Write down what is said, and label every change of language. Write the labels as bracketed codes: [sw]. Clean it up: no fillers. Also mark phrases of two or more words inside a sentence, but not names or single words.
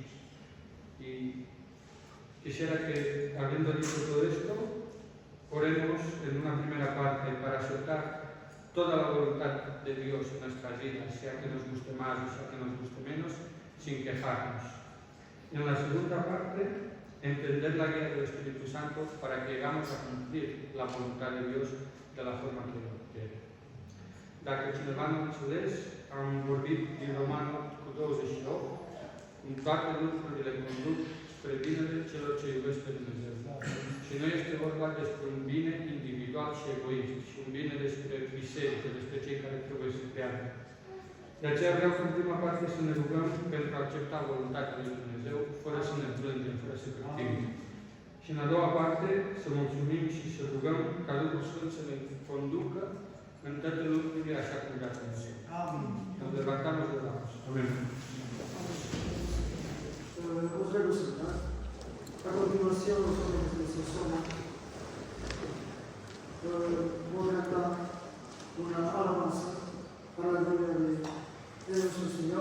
[es] Y quisiera que, habiendo dicho todo esto, oremos en una primera parte para aceptar toda la voluntad de Dios en nuestras vidas, sea que nos guste más o sea que nos guste menos, sin quejarnos. En la segunda parte, entender la guía del Espíritu Santo para que llegamos a cumplir la voluntad de Dios de la forma que Él quiere. [ro] Dacă cineva nu înțeles, am vorbit din Romanul cu 28, în toate lucrurile conduc spre binele celor ce iubesc pe Dumnezeu. Și nu este vorba despre un bine individual și egoist, și un bine despre biserică, despre cei care trebuie să creadă. De aceea vreau în prima parte să ne rugăm pentru a accepta voluntatea lui Dumnezeu, fără să ne plângem, fără să cârtim. Și în a doua parte să mulțumim și să rugăm ca Duhul Sfânt să ne conducă în toate lucrurile așa cum vrea Dumnezeu. Amin. [es] Nos levantamos de la mesa. Amén. Os vemos sentar. A continuación, los jóvenes de Sosoma voy a cantar una alabanza para la gloria de nuestro Señor.